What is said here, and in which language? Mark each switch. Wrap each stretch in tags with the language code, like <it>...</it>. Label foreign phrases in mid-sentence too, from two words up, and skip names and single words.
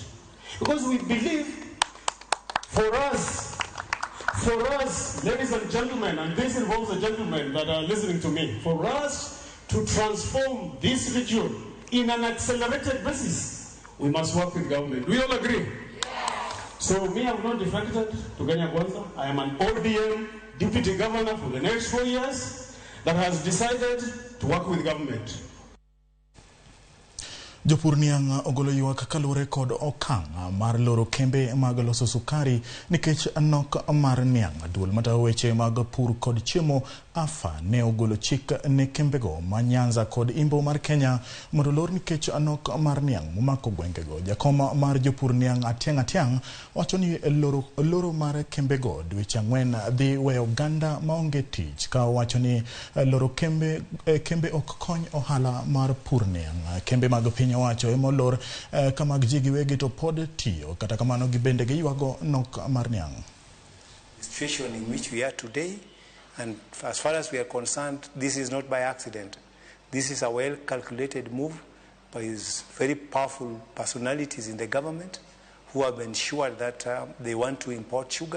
<en>Because we believe for us, ladies and gentlemen, and this involves the gentlemen that are listening to me, for us to transform this region in an accelerated basis, we must work with government. Do we all agree? So me, I'm not defected to Kenya Kwanza. I am an ODM deputy governor for the next 4 years that has decided to work with government.</en> <luo>Jopur niang' ogolo ywak kalure kod okang' mar loro kembe mag loso sukari nikech nok mar niang'. Duol matayo weche mag pur kod chiemo AFA ne ogolo chik ne kembego ma Nyanza kod Imbo mar Kenya mondo lor nikech nok mar niang' momako gwengego. Jakoma mar jopur niang' Atiang' wacho ni loro mar kembego dweche 4 dhi weyo oganda maonge tich, ka wacho ni loro kembe ok kony ohala mar pur niang'. Kembe mag piny owacho emolor kamag ji giwegi to pod tiyo, kata kamano gibende giywago nok mar niang'.</luo> <en>The situation in which we are today, and as far as we are concerned, this is not by accident. This is a well-calculated move by very powerful personalities in the government who have ensured that they want to import sugar.</en>